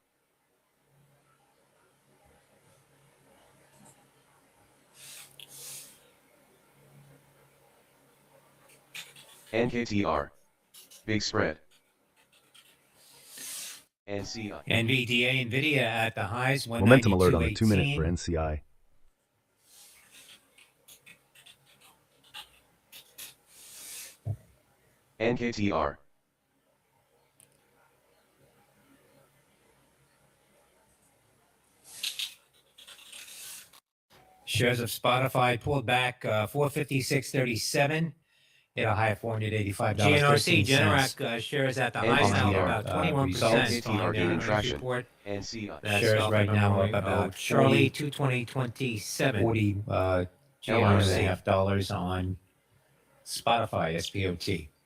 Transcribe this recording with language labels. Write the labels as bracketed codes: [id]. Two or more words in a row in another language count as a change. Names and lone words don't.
[en] NKTR. Big spread. NCI. NVDA, NVIDIA at the highs, Momentum alert on the 2-minute for 192.18. NCI. NKTR. Shares of Spotify pulled back 456.37. Hit a high of $485. GNRC, Generac shares at the highs now about 21% following their earnings report. Shares right now up about Charlie 220.27. 40 GNRC dollars on Spotify SPOT.